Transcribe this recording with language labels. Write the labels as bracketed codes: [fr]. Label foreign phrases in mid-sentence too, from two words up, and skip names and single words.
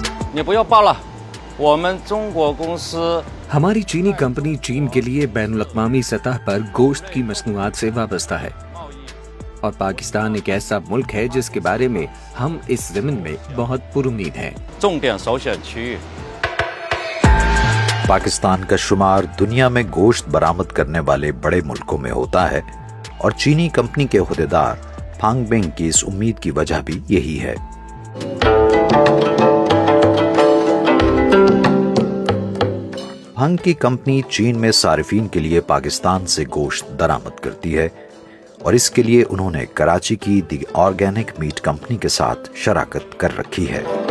[zh] 你不要报了，我们中国公司 [ur] ہماری چینی کمپنی چین کے لیے بین الاقوامی سطح پر گوشت کی مصنوعات سے وابستہ ہے اور پاکستان ایک ایسا ملک ہے جس کے بارے میں ہم اس زمین میں بہت پرامید ہیں. [zh] 重点首选区域。 [ur] پاکستان کا شمار دنیا میں گوشت برآمد کرنے والے بڑے ملکوں میں ہوتا ہے اور چینی کمپنی کے عہدیدار فانگبینگ کی اس امید کی وجہ بھی یہی ہے. فانگ کی کمپنی چین میں صارفین کے لیے پاکستان سے گوشت درآمد کرتی ہے اور اس کے لیے انہوں نے کراچی کی دی آرگینک میٹ کمپنی کے ساتھ شراکت کر رکھی ہے.